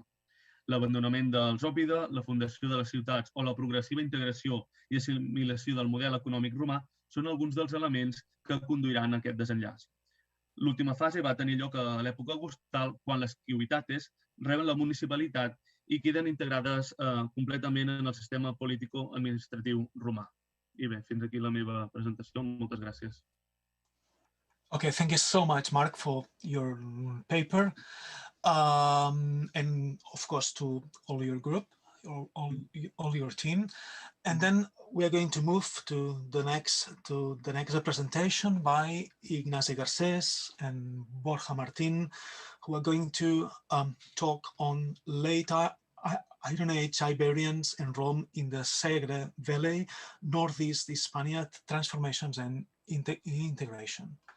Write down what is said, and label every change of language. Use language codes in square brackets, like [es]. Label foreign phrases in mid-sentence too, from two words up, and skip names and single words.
[ca] L'abandonament dels òpida, la fundació de les ciutats o la progressiva integració i assimilació del model econòmic romà són alguns dels elements que conduiran a aquest desenllaç. L'última fase va tenir lloc a l'època augustal, quan les ciutats reben la municipalitat i queden integrades completament en el sistema político-administratiu romà. I bé, fins aquí la meva presentació. Moltes gràcies. [en] Okay, thank you so much, Mark, for your paper, and of course to all your group, all your team. And then we are going to move to the next presentation by Ignasi Garcés and Borja Martín, who are going to talk on late Iron Age Iberians and Rome in the Segre Valley, northeast Hispania, transformations and integration.